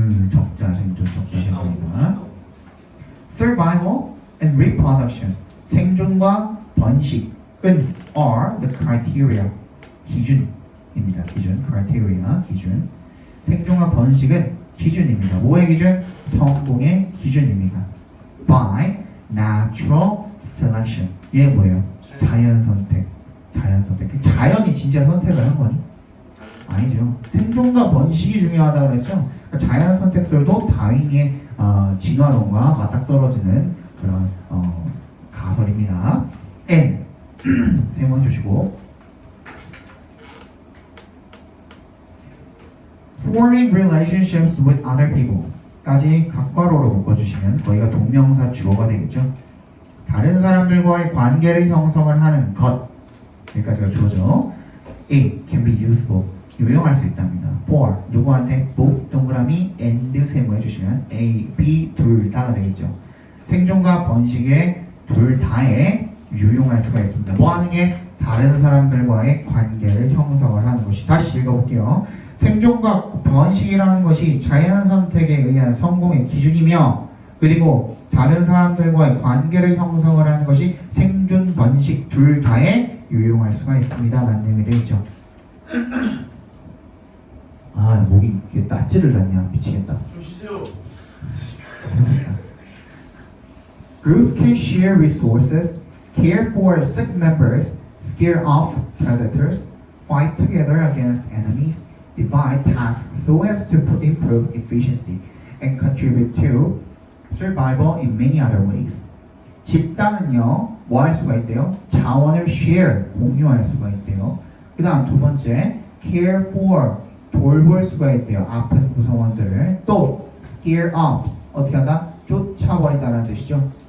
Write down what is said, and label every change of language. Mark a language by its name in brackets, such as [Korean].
[Korean] 적자생존, 적자생존이다. [English] Survival and reproduction, [Korean] 생존과 번식은 [English] are the criteria, [Korean] 기준입니다. 기준, criteria, 기준. 생존과 번식은 기준입니다. 뭐의 기준? 성공의 기준입니다. [English] By natural selection. [Korean] 얘 뭐예요? 자연 선택. 자연 선택. 자연이 진짜 선택을 한 거니? 아니죠. 생존과 번식이 중요하다고 그랬죠. 그러니까 자연 선택설도 다윈의 진화론과 맞닥떨어지는 그런 가설입니다. N 세번 주시고 [English] forming relationships with other people [Korean] 까지 각괄호로 묶어주시면 거기가 동명사 주어가 되겠죠. 다른 사람들과의 관계를 형성을 하는 것 여기까지가 주어죠. [English] A can be useful [Korean] 유용할 수 있답니다. For 누구한테? both 동그라미 and 세모 해주시면 A, B 둘 다가 되겠죠. 생존과 번식에 둘 다에 유용할 수가 있습니다. 뭐 하는 게? 다른 사람들과의 관계를 형성을 하는 것이. 다시 읽어볼게요. 생존과 번식이라는 것이 자연 선택에 의한 성공의 기준이며 그리고 다른 사람들과의 관계를 형성을 하는 것이 생존, 번식 둘 다에 유용할 수가 있습니다. 라는 내용이 되겠죠. 아, 목이 이렇게 따지를 났냐. 미치겠다. 좀 쉬세요. [English] Groups can share resources, care for sick members, scare off predators, fight together against enemies, divide tasks so as to improve efficiency, and contribute to survival in many other ways. [Korean] 집단은요, 뭐 할 수가 있대요? 자원을 share, 공유할 수가 있대요. 그 다음 두 번째, care for, 돌볼 수가 있대요. 아픈 구성원들을. 또 scare off, 어떻게 한다? 쫓아버리다라는 뜻이죠.